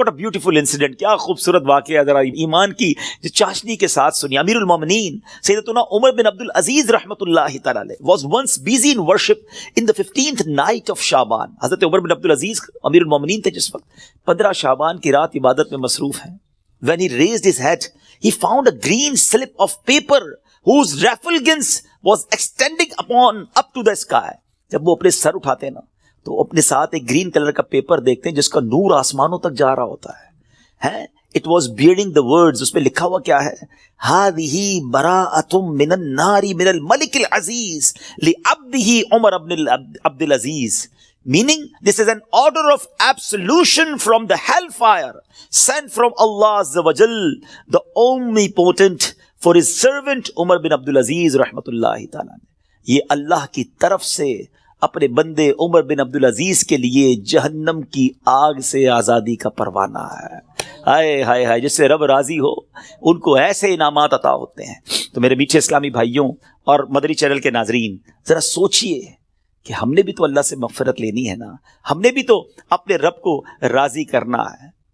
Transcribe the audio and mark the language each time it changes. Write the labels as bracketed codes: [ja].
[en] What a beautiful incident, [ur] کیا خوبصورت واقعہ, ذرا ایمان کی جو چاشنی کے ساتھ سنی. [en] امیر المومنین سیدتنا عمر بن عبد العزیز رحمۃ اللہ تعالی علیہ was once busy in worship in the 15th night of شعبان. [ur] حضرت عمر بن عبد العزیز امیر المومنین تھے جس وقت 15 شعبان کی رات عبادت میں مصروف ہیں. [en] When he raised his head, he found a green slip of paper whose refulgence was extending up to the sky. [ur] جب وہ اپنے سر اٹھاتے ہیں نا تو اپنے ساتھ ایک گرین کلر کا پیپر دیکھتے ہیں جس کا نور آسمانوں تک جا رہا ہوتا ہے. [en] It was bearing the words, [ur] اس پہ لکھا ہوا کیا ہے, [ar] هذه براءة من النار من الملك العزيز لعبده عمر بن عبد العزيز. [en] meaning this is an order of absolution from the hellfire sent from Allah Azza wa Jal, the omnipotent, for his servant Umar bin Abdul Aziz rahmatullahi ta'ala. [ur] یہ اللہ کی طرف سے اپنے بندے عمر بن عبد العزیز کے لیے جہنم کی آگ سے آزادی کا پروانہ ہے. ہائے ہائے ہائے، جس سے رب راضی ہو ان کو ایسے انعامات عطا ہوتے ہیں. تو میرے میٹھے اسلامی بھائیوں اور مدنی چینل کے ناظرین، ذرا سوچئے کہ ہم نے بھی تو اللہ سے مغفرت لینی ہے نا، ہم نے بھی تو اپنے رب کو راضی کرنا ہے.